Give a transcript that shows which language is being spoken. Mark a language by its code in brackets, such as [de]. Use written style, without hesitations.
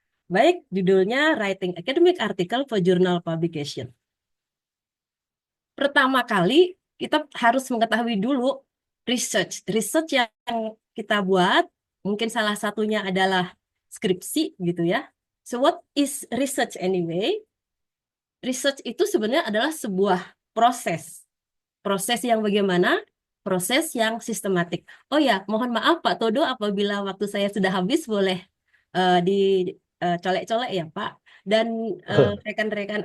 [id] Baik, judulnya Writing Academic Article for Journal Publication. Pertama kali kita harus mengetahui dulu research. Research yang kita buat, mungkin salah satunya adalah skripsi gitu ya. [en] So what is research anyway? [id] Research itu sebenarnya adalah sebuah proses. Proses yang bagaimana? Proses yang sistematik. Oh ya, mohon maaf Pak Todo apabila waktu saya sudah habis boleh dicolek-colek ya Pak. Dan rekan-rekan